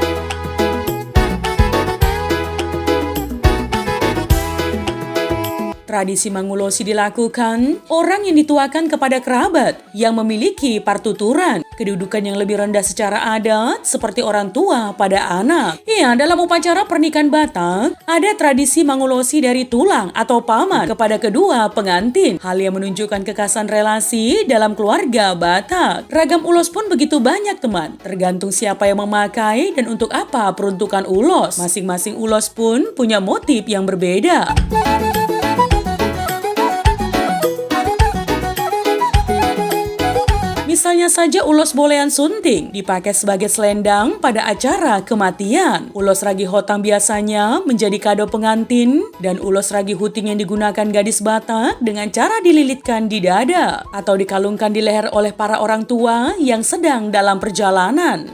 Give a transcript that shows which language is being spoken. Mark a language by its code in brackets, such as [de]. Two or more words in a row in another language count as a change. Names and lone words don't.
[id] Tradisi mangulosi dilakukan orang yang dituakan kepada kerabat yang memiliki partuturan, kedudukan yang lebih rendah secara adat seperti orang tua pada anak. Iya, dalam upacara pernikahan Batak, ada tradisi mangulosi dari tulang atau paman kepada kedua pengantin. Hal yang menunjukkan kekhasan relasi dalam keluarga Batak. Ragam ulos pun begitu banyak teman, tergantung siapa yang memakai dan untuk apa peruntukan ulos. Masing-masing ulos pun punya motif yang berbeda. Misalnya saja ulos bolean sunting dipakai sebagai selendang pada acara kematian. Ulos ragi hotang biasanya menjadi kado pengantin, dan ulos ragi huting yang digunakan gadis Batak dengan cara dililitkan di dada atau dikalungkan di leher oleh para orang tua yang sedang dalam perjalanan.